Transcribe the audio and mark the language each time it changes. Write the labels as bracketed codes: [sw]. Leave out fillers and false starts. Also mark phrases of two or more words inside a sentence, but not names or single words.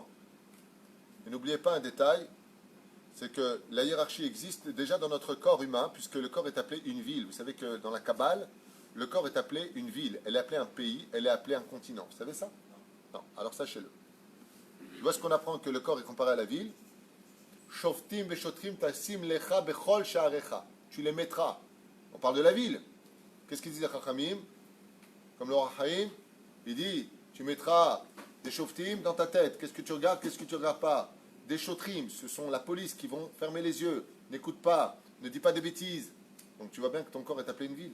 [fr] Et n'oubliez pas un détail, c'est que la hiérarchie existe déjà dans notre corps humain, puisque le corps est appelé une ville. Vous savez que dans la Kabbale, le corps est appelé une ville. Elle est appelée un pays, elle est appelée un continent. Vous savez ça? Non. Alors sachez-le. Tu vois ce qu'on apprend que le corps est comparé à la ville? [he] שופטים ושוטרים תשים לך בכל שעריך. [fr] Tu les mettras. On parle de la ville. Qu'est-ce qu'ils disent les Chachamim? Comme le Rachaim, il dit, tu mettras des shoftim dans ta tête. Qu'est-ce que tu regardes, qu'est-ce que tu ne regardes pas? Des shotrim, ce sont la police qui vont fermer les yeux. N'écoute pas, ne dis pas des bêtises. Donc tu vois bien que ton corps est appelé une ville.